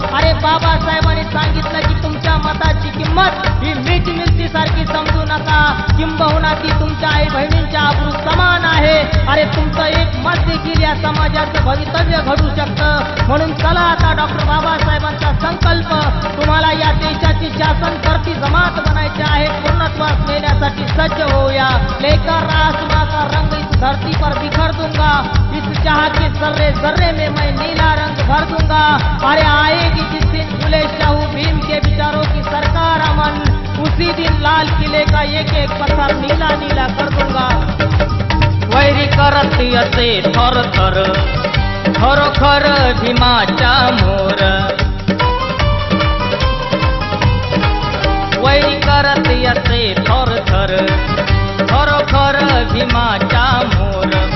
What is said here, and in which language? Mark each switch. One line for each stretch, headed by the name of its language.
Marathi: अरे बाबासाहेबांनी सांगितलं की तुमच्या मताची किंमत ही मीठ मिरचीसारखी समजू नका, किंबहुना ती तुमच्या आई बहिणींच्या आबरू समान आहे. अरे तुमचं एक मत देखील या समाजाचं भवितव्य घडू शकतं. म्हणून चला आता डॉक्टर बाबासाहेबांचा संकल्प तुम्हाला या देशाची शासन करती जमात बनायची आहे, पूर्णत्वास नेण्यासाठी सज्ज होऊया.
Hindi: लेकर आसमां का रंग इस धरती पर बिखर दूंगा, इस जहां के जर्रे जर्रे में मैं नीला रंग भर दूंगा. अरे आएगी जिस दिन फुले शाहू भीम के विचारों की सरकार अमन, उसी दिन लाल किले का एक एक पत्थर नीला नीला कर दूंगा.
Marathi: वैरी करत असे थर थर, खरोखर भीमाच्या मोर. वैरी करत असे थर थर, खरोखर भीमाच्या मोर.